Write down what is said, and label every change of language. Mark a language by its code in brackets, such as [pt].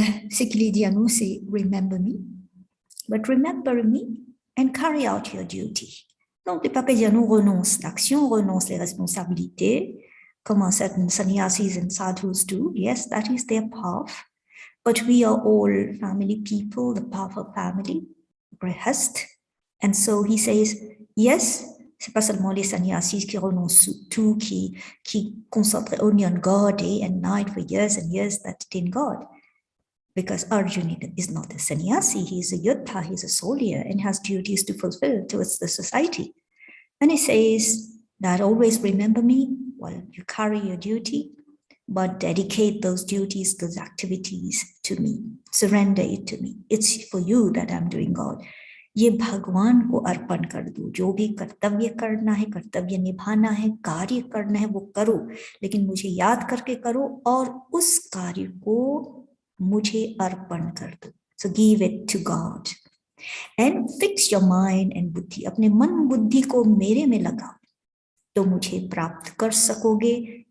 [fr] Ce qu'il dit à nous, c'est [en] remember me, but remember me and carry out your duty. [fr] Donc, le pape dit à nous renonce l'action, renonce les responsabilités, comme certain sannyasis [en] and sadhus do. Yes, that is their path. But we are all family people, the path of family, grihast. And so he says, yes, [fr] c'est pas seulement les sannyasis qui renoncent tout, qui concentrent [en] only on God day and night for years and years that attain God. Because Arjuna is not a sannyasi, he is a yoddha, he is a soldier and has duties to fulfill towards the society. And he says that always remember me while you carry your duty, but dedicate those duties, those activities to me. Surrender it to me. It's for you that I'm doing God. [hi] ये भगवान को अर्पण कर दो, जो भी कर्तव्य करना है, कर्तव्य निभाना है, कार्य करना है वो करो, लेकिन मुझे याद करके करो और उस कार्य को मुझे अर्पण कर दो. [en] So give it to God and fix your mind and [hi] बुद्धि, अपने मन बुद्धि को मेरे में लगाओ तो मुझे प्राप्त कर सकोगे.